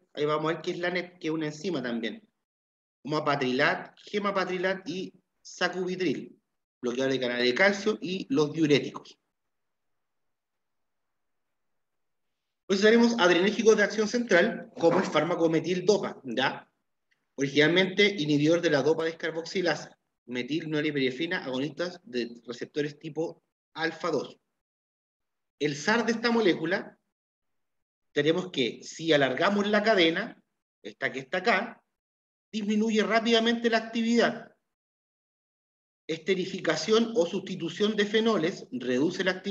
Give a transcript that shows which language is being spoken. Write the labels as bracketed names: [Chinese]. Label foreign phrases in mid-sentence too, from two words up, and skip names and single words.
[Spanish] Ahí vamos a ver qué es la NEP, que es una enzima también. Mapatrilat, gemapatrilat y sacubitril, bloqueador de canales de calcio y los diuréticos. Entonces tenemos adrenérgicos de acción central, como el fármaco metil-dopa, ¿ya? Originalmente inhibidor de la dopa descarboxilasa, metil-norepinefrina, agonistas de receptores tipo alfa-2. El SAR de esta molécula, tenemos que si alargamos la cadena, esta que está acá, disminuye rápidamente la actividad. Esterificación o sustitución de fenoles reduce la actividad.